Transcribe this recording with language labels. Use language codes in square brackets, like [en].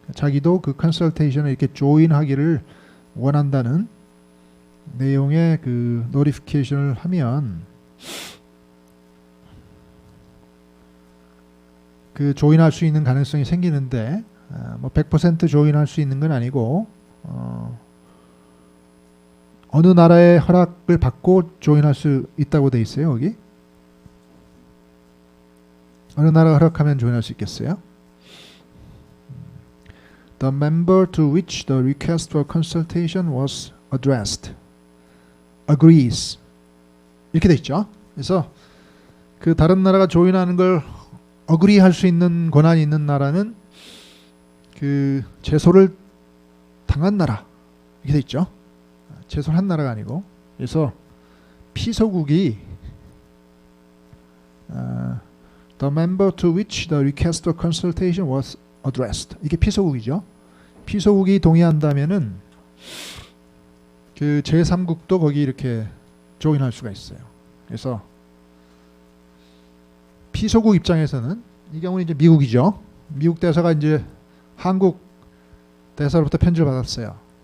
[ko] 자기도 그 컨설테이션에 이렇게 조인하기를 원한다는 내용의 그 노티피케이션을 하면 그 조인할 수 있는 가능성이 생기는데 뭐 100% 조인할 수 있는 건 아니고 어느 나라의 허락을 받고 조인할 수 있다고 돼 있어요. 여기 어느 나라가 허락하면 조인할 수 있겠어요? [en] The member to which the request for consultation was addressed agrees [ko] 이렇게 돼 있죠. 그래서 그 다른 나라가 조인하는 걸 agree 할 수 있는 권한이 있는 나라는 그 제소를 당한 나라 이렇게 돼 있죠. 제소를 한 나라가 아니고 그래서 피소국이 [en] The member to which the request for consultation was addressed [ko] 이게 피소국이죠. 피소국이 동의한다면은 그 제3국도 거기 이렇게 조인할 수가 있어요. 그래서 피소국 입장에서는 이 경우는 이제 미국이죠. 미국 대사가 이제 한국 대사로부터 편지를 받았어요.